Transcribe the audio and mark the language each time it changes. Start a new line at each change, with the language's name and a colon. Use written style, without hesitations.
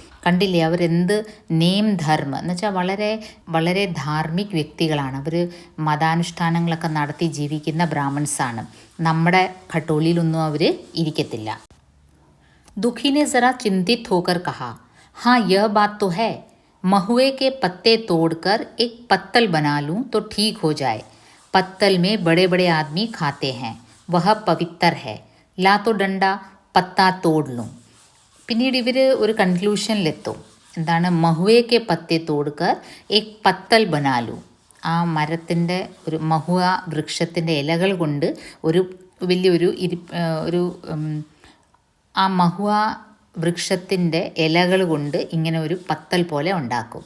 Malayalam: കണ്ടില്ലേ, അവരെന്ത് നേം ധർമ്മ എന്ന് വെച്ചാൽ വളരെ വളരെ ധാർമ്മിക് വ്യക്തികളാണ്. അവർ മതാനുഷ്ഠാനങ്ങളൊക്കെ നടത്തി ജീവിക്കുന്ന ബ്രാഹ്മൺസാണ്. നമ്മുടെ ഖട്ടോളിയിലൊന്നും അവർ ഇരിക്കത്തില്ല.
Hindi: ദുഃഖിനെ ജറാ ചിന്തിത് ഹോക്കർ കഹാ, हाँ यह बात तो है महुए के पत्ते तोड़कर एक पत्तल बना लूं तो ठीक हो जाए. पत्तल में बड़े बड़े आदमी खाते हैं. वह पवित्र है. ला तो डंडा
Malayalam: പത്താ തോടലും. പിന്നീട് ഇവർ ഒരു കൺക്ലൂഷനിലെത്തും. എന്താണ്?
Hindi: മഹുവയ്ക്ക് പത്തെ തോടുക്കർ എക് പത്തൽ ബനാലു.
Malayalam: ആ മരത്തിൻ്റെ ഒരു മഹുവ വൃക്ഷത്തിൻ്റെ ഇലകൾ കൊണ്ട് ഒരു വലിയൊരു ഒരു ആ മഹുവ വൃക്ഷത്തിൻ്റെ ഇലകൾ കൊണ്ട് ഇങ്ങനെ ഒരു പത്തൽ പോലെ ഉണ്ടാക്കും.